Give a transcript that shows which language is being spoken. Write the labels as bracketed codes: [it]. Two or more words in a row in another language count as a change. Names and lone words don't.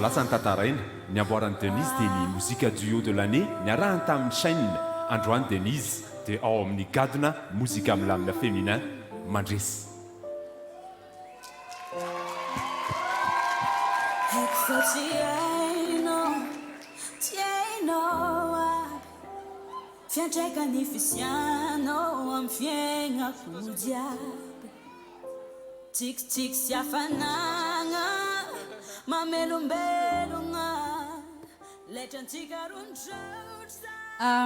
[mg] lasa ny tantaraina ny amboaran'ny Denise dia ny mozika [fr] duo de l'année [mg] ny arahany tamin'ny chaîne androany Denise dia ao amin'ny gadona mozika milamina féminin mandresy fiantraikany fisianao amin'ny fiainako jiaby tsikitsiky sy hafanagna mamelombelogna letrantsika rondraotra